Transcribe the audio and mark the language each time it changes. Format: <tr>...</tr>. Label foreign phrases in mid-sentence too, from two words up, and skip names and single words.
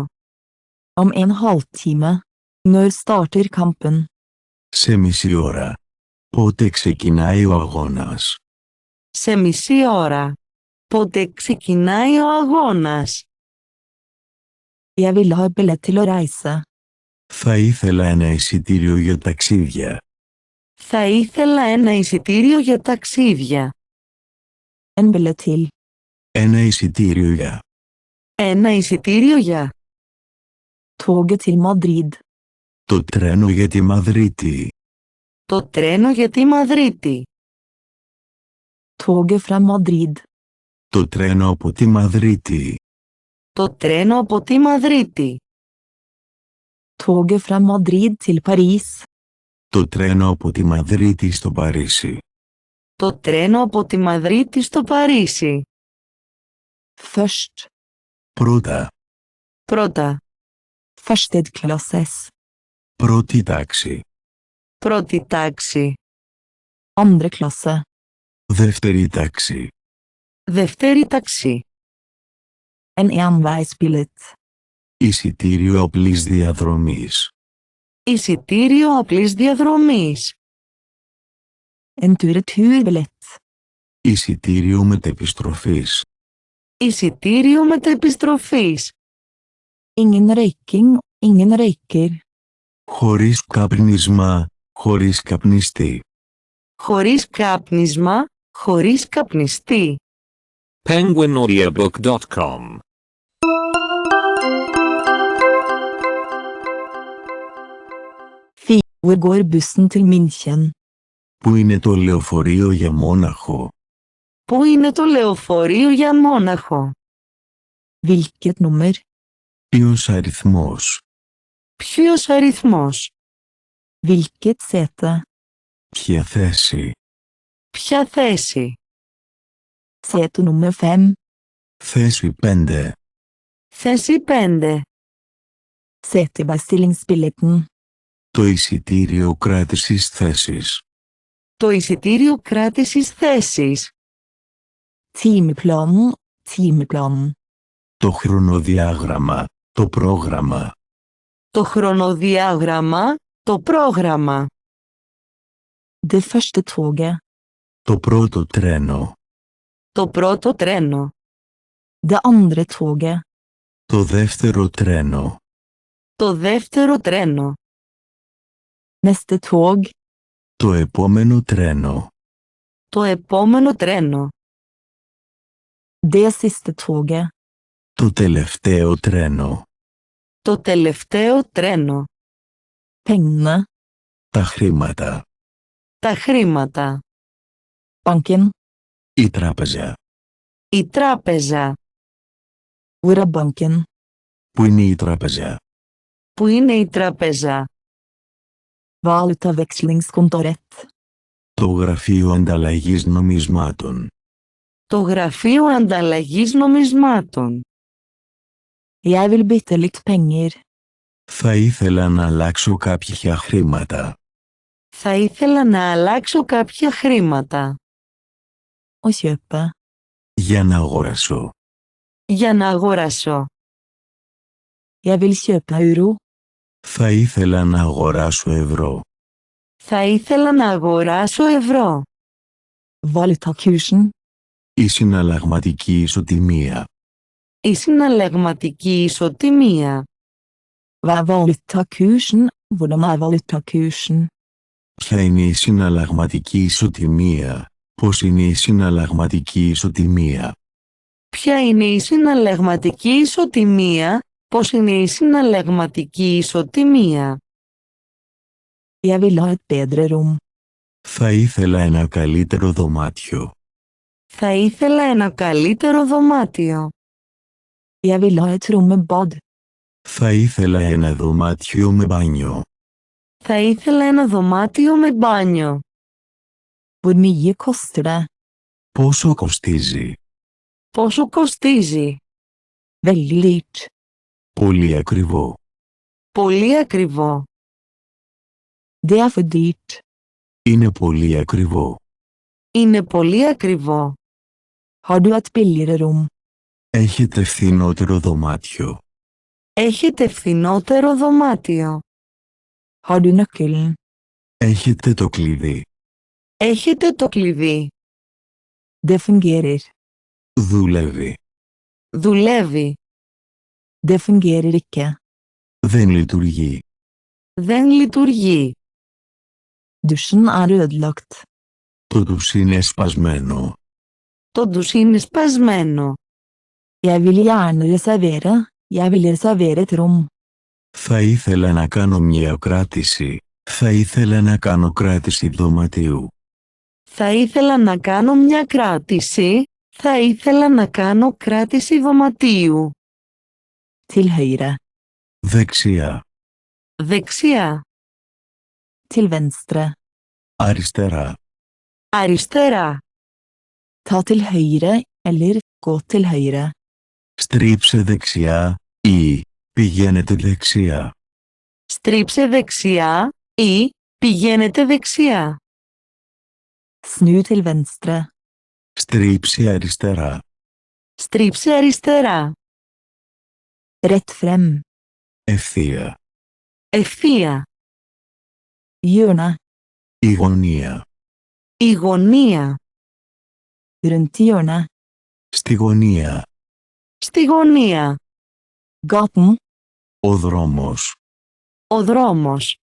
<no>Om en halvtime. Når starter kampen?</no> <el>Σε μισή ώρα. Πότε ξεκινάει ο αγώνας? Σε μισή ώρα. Πότε ξεκινάει ο αγώνας?</el> <no>Jeg ville ha billett til å reise.</no> <el>Θα ήθελα ένα εισιτήριο για ταξίδια. Θα ήθελα ένα εισιτήριο για ταξίδια.</el> <no>En billett til.</no> <el>Ένα εισιτήριο για. Ένα εισιτήριο για.</el> <no>Toget til Madrid.</no> <el>Το τρένο για τη Μαδρίτη. Το τρένο για τη Μαδρίτη.</el> <no>Toget fra Madrid.</no> <el>Το τρένο από τη Μαδρίτη. Το τρένο από τη Μαδρίτη.</el> <no>Toget fra Madrid til Paris.</no> <el>Το τρένο από τη Μαδρίτη στο Παρίσι. Το τρένο από τη Μαδρίτη στο Παρίσι.</el> <no>Først.</no> <el>Πρώτα. Πρώτα.</el> <no>Førsteklasses.</no> <el>Πρώτη τάξη. Πρώτη τάξη.</el> <no>Andre klasse.</no> <el>Δεύτερη τάξη. Δεύτερη τάξη.</el> <no>En enveisbillett.</no> <el>Εισιτήριο απλής διαδρομής. Εισιτήριο απλής διαδρομής.</el> <no>En tur-retur-billett.</no> <el>Εισιτήριο μετεπιστροφής. Εισιτήριο μετεπιστροφής.</el> <no>Ingen røyking, ingen røyker.</no> <el>Χωρίς καπνίσμα, χωρίς καπνιστή. Χωρίς κάπνισμα, χωρίς καπνιστή. penguinaudiobook.com</el> <no>Hvor går bussen til München?</no> <el>Πού είναι το λεωφορείο για Μόναχο? Πού είναι το λεωφορείο για Μόναχο?</el> <no>Hvilket nummer?</no> <el>Ποιος αριθμός? Ποιος αριθμός?</el> <no>Hvilket sete?</no> <el>Ποια θέση? Ποια θέση?</el> <no>Sete nummer 5.</no> <el>Θέση 5. Θέση 5.</el> <no>Setebestillingsbilletten.</no> <el>Το εισιτήριο κράτησης θέσης. Το εισιτήριο κράτησης θέσης.</el> <no>Timeplanen, timeplanen.</no> <el>Το χρονοδιάγραμμα, το πρόγραμμα. Το χρονοδιάγραμμα, το πρόγραμμα.</el> <no>Det første toget.</no> <el>Το πρώτο τρένο. Το πρώτο τρένο.</el> <no>Det andre toget.</no> <el>Το δεύτερο τρένο. Το δεύτερο τρένο.</el> <no>Neste tog.</no> <el>Το επόμενο τρένο. Το επόμενο τρένο.</el> <no>Det siste toget.</no> <el>Το τελευταίο τρένο. Το τελευταίο τρένο.</el> <no>Pengene.</no> <el>Τα χρήματα. Τα χρήματα.</el> <no>Banken.</no> <el>Η τράπεζα. Η τράπεζα.</el> <no>Hvor er banken?</no> <el>Πού είναι η τράπεζα? Πού είναι η τράπεζα?</el> <no>Valutavekslingskontoret.</no> <el>Το γραφείο ανταλλαγής νομισμάτων. Το γραφείο ανταλλαγής νομισμάτων.</el> <no>Jeg vil bytte litt penger.</no> <el>Θα ήθελα να αλλάξω κάποια χρήματα. Θα ήθελα να αλλάξω κάποια χρήματα.</el> <no>Å kjøpe.</no> <el>Για να αγοράσω. Για να αγοράσω.</el> <no>Jeg vil kjøpe euro.</no> <el>Θα ήθελα να αγοράσω ευρώ. Θα ήθελα να αγοράσω ευρώ.</el> <no>Valutakursen.</no> <el>Η συναλλαγματική ισοτιμία. Η συναλλαγματική ισοτιμία.</el> <no>Hva er valutakursen? Hvordan er valutakursen?</no> <el>Ποια είναι η συναλλαγματική ισοτιμία? Πώς είναι η συναλλαγματική ισοτιμία? Ποια είναι η συναλλαγματική ισοτιμία? Πώς είναι η συναλλαγματική ισοτιμία?</el> <no>Jeg vil ha et bedre rom.</no> <el>Θα ήθελα ένα καλύτερο δωμάτιο. Θα ήθελα ένα καλύτερο δωμάτιο.</el> <no>Jeg vil ha et rom med bad.</no> <el>Θα ήθελα ένα δωμάτιο με μπάνιο. Θα ήθελα ένα δωμάτιο με μπάνιο.</el> <no>Hvor mye koster det?</no> <el>Πόσο κοστίζει? Πόσο κοστίζει?</el> <no>Veldig dyrt.</no> <el>Πολύ ακριβό. Πολύ ακριβό.</el> <no>Det er for dyrt.</no> <el>Είναι πολύ ακριβό. Είναι πολύ ακριβό.</el> <no>Har du et billigere rom?</no> <el>Έχετε φθηνότερο δωμάτιο. Έχετε φθηνότερο δωμάτιο.</el> <no>Har du nøkkelen?</no> <el>Έχετε το κλειδί. Έχετε το κλειδί.</el> <no>Det fungerer.</no> <el>Δουλεύει. Δουλεύει.</el> <no>Det fungerer ikke.</no> <el>Δεν λειτουργεί. Δεν λειτουργεί.</el> <no>Dusjen er ødelagt.</no> <el>Το ντους είναι σπασμένο. Το ντους είναι σπασμένο.</el> <no>Jeg vil gjerne reservere. Jeg vil reservere et rom.</no> <el>Θα ήθελα να κάνω μια κράτηση. Θα ήθελα να κάνω κράτηση δωματίου. Θα ήθελα να κάνω μια κράτηση. Θα ήθελα να κάνω κράτηση δωματίου.</el> <no>Til høyre.</no> <el>Δεξιά. Δεξιά.</el> <no>Til venstre.</no> <el>Αριστερά. Αριστερά.</el> <no>Ta til høyre, eller gå til høyre.</no> <el>Στρίψε δεξιά ή πηγαίνετε δεξιά. Στρίψε δεξιά ή πηγαίνετε δεξιά.</el> <no>Snu til venstre.</no> <el>Στρίψε αριστερά. Στρίψε αριστερά.</el> <no>Rett frem.</no> <el>Ευθεία. Ευθεία.</el> <no>Hjørne.</no> <el>Η γωνία. Η γωνία.</el> <no>Rundt hjørnet.</no> <el>Στη γωνία. Στη γωνία.</el> <no>Gaten.</no> <el>Ο δρόμος. Ο δρόμος.</el>